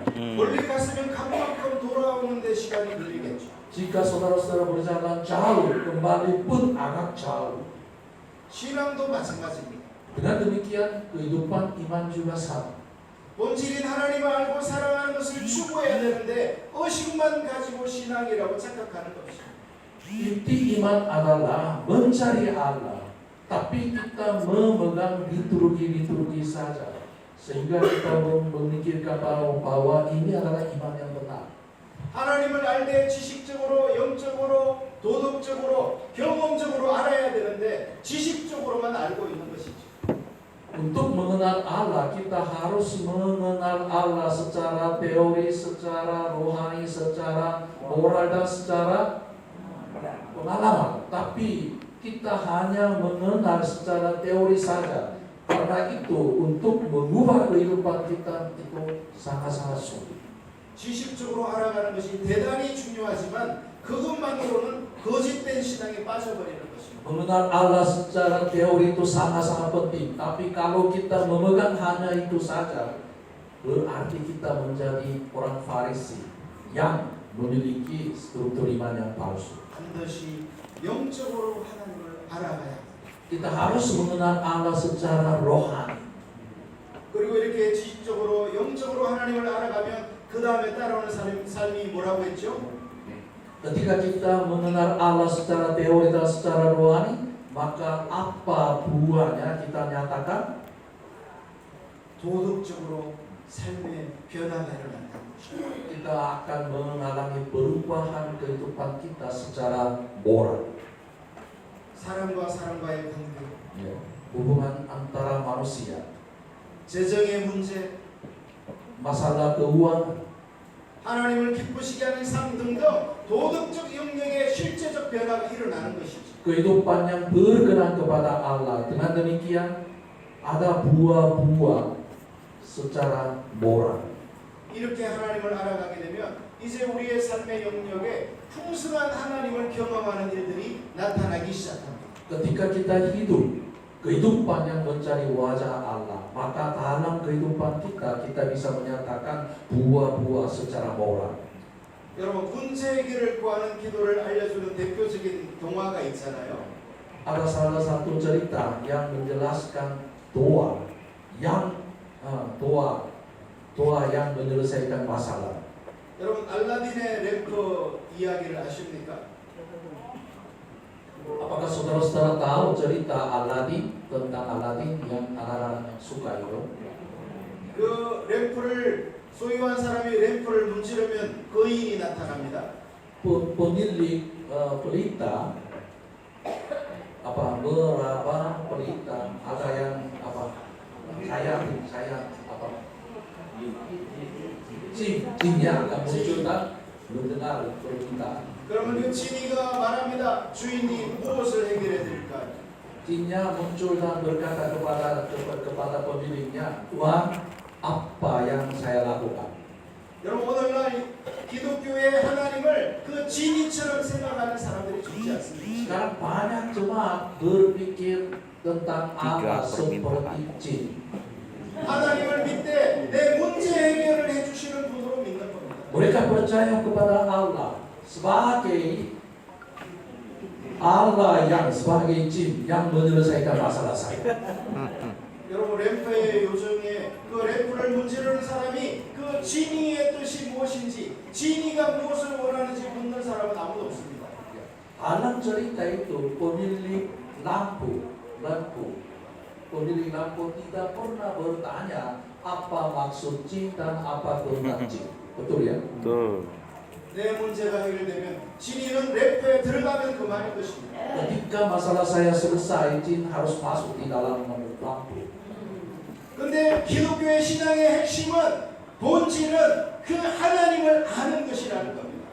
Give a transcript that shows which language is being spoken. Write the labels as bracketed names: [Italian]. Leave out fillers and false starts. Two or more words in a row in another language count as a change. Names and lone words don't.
[Korean] 멀리 갔으면 그만큼 돌아오는 데 시간이 걸리겠죠. [Indonesian] Jika saudara-saudara berjalan jauh, kembali pun agak jauh. [Korean] 신앙도 마찬가지입니다. [Indonesian] Dengan demikian, kehidupan iman juga sama. [Korean] 본질인 하나님을 알고 사랑하는 것을 추구해야 되는데 의식만 가지고 신앙이라고 착각하는 것입니다. [Indonesian] Inti iman adalah mencari Allah, tapi kita memegang liturgi-liturgi saja, sehingga kita memikirkan bahwa ini adalah iman yang benar. [Korean] 하나님을 알 때 지식적으로, 영적으로, 도덕적으로, 경험적으로 알아야 되는데 지식적으로만 알고 있는 것이죠. [Indonesian] Untuk mengenal Allah, kita harus mengenal Allah secara teori, secara rohani, secara moral, dan secara pengalaman. Tapi kita hanya mengenal secara teori saja. Karena itu untuk mengubah kehidupan kita itu sangat-sangat sulit. [Korean] 지식적으로 알아가는 것이 대단히 중요하지만 그것만으로는 거짓된 신앙에 빠져버리는 것입니다. [Indonesian] Mengenal Allah secara teori itu sangat-sangat penting. Tapi kalau kita memegang hanya itu saja, berarti kita menjadi orang Farisi yang memiliki struktur iman yang palsu. [Korean] 반드시 영적으로 하나님을 알아가야 합니다. [Indonesian] Kita harus mengenal Allah secara rohani. [Korean] 그리고 이렇게 지식적으로 영적으로 하나님을 알아가면 그 다음에 따라오는 삶이 뭐라고 했죠? [Indonesian] Ketika kita mengenal Allah secara teori dan secara rohani, maka apa buahnya kita nyatakan? [Korean] 도덕적으로 삶의 변화가 일어난다는 것입니다. [Indonesian] Kita akan mengalami perubahan kehidupan kita secara moral. [Korean] 사람과 사람과의 관계, [Indonesian] Hubungan antara manusia, [Korean] 재정의 문제, [Indonesian] masalah keuangan, [Korean] 하나님을 기쁘시게 하는 삶 등등 도덕적 영역의 실제적 변화가 일어나는 것이죠. [Indonesian] kehidupan yang berkenan kepada Allah. Dengan demikian ada buah-buah secara moral. [Korean] 이렇게 하나님을 알아가게 되면 이제 우리의 삶의 영역에 풍성한 하나님을 경험하는 일들이 나타나기 시작합니다. [Indonesian] Ketika kita hidup kehidupan yang mencari wajah Allah, maka dalam kehidupan kita bisa menyatakan buah-buah secara moral. [Korean] 여러분 문제 해결을 구하는 기도를 알려주는 대표적인 동화가 있잖아요. [Indonesian] Ada salah satu cerita yang menjelaskan doa yang menyelesaikan masalah. [Korean] 여러분 알라딘의 램프 이야기를 아십니까? [Indonesian] Apakah saudara-saudara tahu cerita Aladin, tentang Aladin yang anak-anak suka itu? [Korean] 그 램프를 소유한 사람이 램프를 문지르면 거인이 나타납니다. [Indonesian] Pemilik pelita pelita ada yang sayang jinnya akan muncul dan mendengar permintaan. [Korean] 그러면 그 지니가 말합니다. 주인이 무엇을 해결해 드릴까요? [Indonesian] Jinnya muncul dan berkata kepada pemiliknya, Tuhan, apa yang saya lakukan? [Korean] 여러분 오늘날 기독교의 하나님을 그 지니처럼 생각하는 사람들이 좋지 않습니다. [Indonesian] Sekarang banyak jemaat berpikir tentang Allah seperti jin. [Korean] 하나님을 믿되 내 문제 해결을 해주시는 분으로 믿는 겁니다. [Indonesian] Mereka percaya kepada Allah sebagai Allah yang sebagai jin yang menyelesaikan masalah saya. [Korean] 여러분 램프의 요정에 그 램프를 문지르는 사람이 그 지니의 뜻이 무엇인지 지니가 무엇을 원하는지 묻는 사람은 아무도 없습니다. [Indonesian] Dalam cerita itu pemilik lampu tidak pernah bertanya apa maksud jin dan apa kehendak jin. Betul ya? Betul. [Korean] 내 문제가 해결되면 지니는 램프에 들어가면 그만인 것입니다. [Indonesian] Ketika masalah saya selesai, jin harus masuk di dalam lampu. [Korean] 근데 기독교의 신앙의 핵심은 본질은 그 하나님을 아는 것이라는 겁니다.